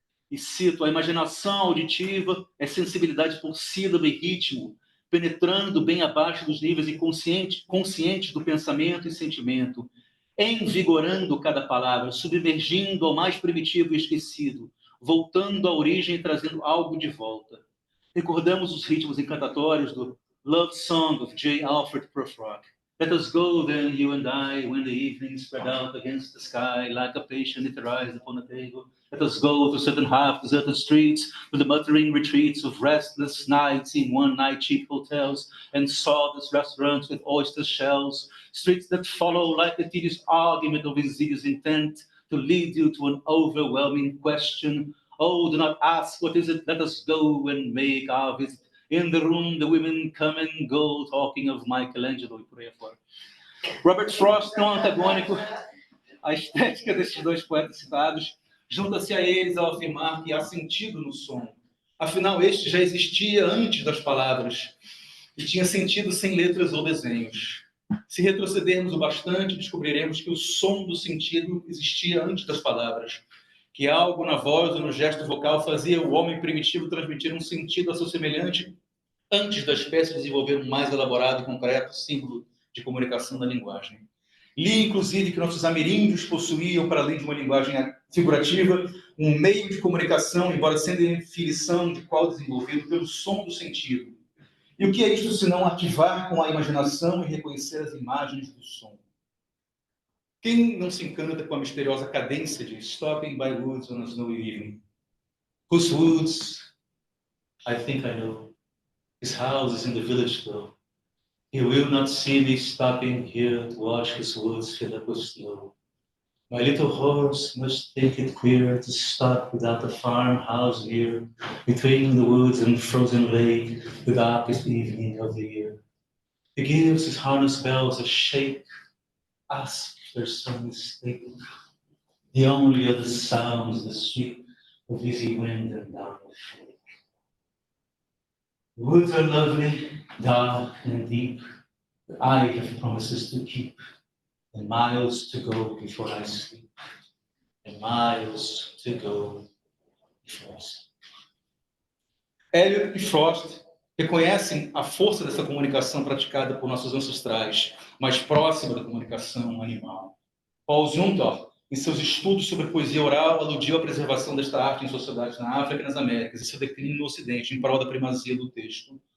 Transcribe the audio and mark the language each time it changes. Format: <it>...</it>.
<pt>E cito, a imaginação auditiva é sensibilidade por sílaba e ritmo, penetrando bem abaixo dos níveis conscientes do pensamento e sentimento, envigorando cada palavra, submergindo ao mais primitivo e esquecido, voltando à origem e trazendo algo de volta. Recordamos os ritmos encantatórios do Love Song of J. Alfred Prufrock.</pt> <en>Let us go then, you and I, when the evening spread out against the sky, like a patient knit eyes upon a table. Let us go to certain half-deserted streets, with the muttering retreats of restless nights in one-night cheap hotels, and sawdust restaurants with oyster shells, streets that follow like a tedious argument of insidious intent to lead you to an overwhelming question. Oh, do not ask, what is it? Let us go and make our visit. In the room, the women come and go, talking of Michelangelo</en> <pt>e por aí afora. Robert Frost, tão antagônico à estética desses dois poetas citados, junta-se a eles ao afirmar que há sentido no som. Afinal, este já existia antes das palavras e tinha sentido sem letras ou desenhos. Se retrocedermos o bastante, descobriremos que o som do sentido existia antes das palavras, que algo na voz ou no gesto vocal fazia o homem primitivo transmitir um sentido a seu semelhante antes da espécie desenvolver um mais elaborado e concreto símbolo de comunicação da linguagem. Li, inclusive, que nossos ameríndios possuíam, para além de uma linguagem figurativa, um meio de comunicação, embora sendo em definição de qual desenvolvido pelo som do sentido. E o que é isto senão ativar com a imaginação e reconhecer as imagens do som? Quem não se encanta com a misteriosa cadência de Stopping by Woods on a Snowy Evening?</pt> <en>Whose woods? I think I know. His house is in the village though. He will not see me stopping here to watch his woods fill up with snow. My little horse must think it queer to stop without a farmhouse near, between the woods and frozen lake, the darkest evening of the year. He gives his harness bells a shake, asks if there's some mistake. The only other sounds the sweep of easy wind and down the lake. The woods are lovely, dark and deep, but I have promises to keep, and miles to go before I sleep, and miles to go before I sleep.</en> <pt>Eliot e Frost reconhecem a força dessa comunicação praticada por nossos ancestrais, mais próxima da comunicação animal. Paul Zumthor, em seus estudos sobre poesia oral, aludiu à preservação desta arte em sociedades na África e nas Américas, e seu declínio no Ocidente, em prol da primazia do texto.</pt>